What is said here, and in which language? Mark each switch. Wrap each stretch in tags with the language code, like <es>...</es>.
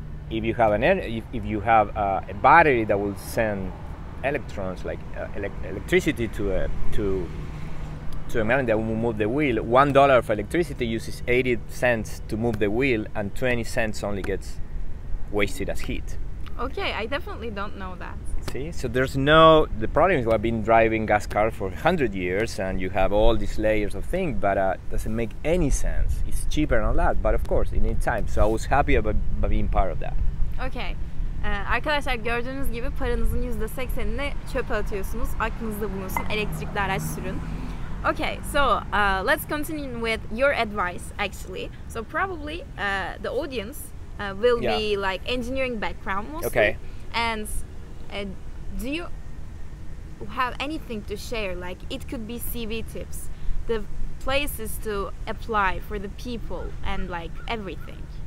<en>If you have if you have a battery that will send electrons, like electricity to a magnet that will move the wheel, $1 of electricity uses 80 cents to move the wheel, and 20 cents only gets wasted as heat. Okay, I definitely don't know that. See, so the problem is we've been driving gas cars for 100 years, and you have all these layers of things, but it doesn't make any sense. It's cheaper and all that, but of course it needs time. So I was happy about being part of that. Okay.</en> <tr>Arkadaşlar gördüğünüz gibi paranızın %80'ini çöpe atıyorsunuz. Aklınızda bulunsun. Elektrikli araç sürün.</tr> <en>Okay, so let's continue with your advice actually. So probably the audience will be like engineering background mostly. Okay. And do you have anything to share? Like it could be CV tips, the places to apply for the people, and like everything.</en>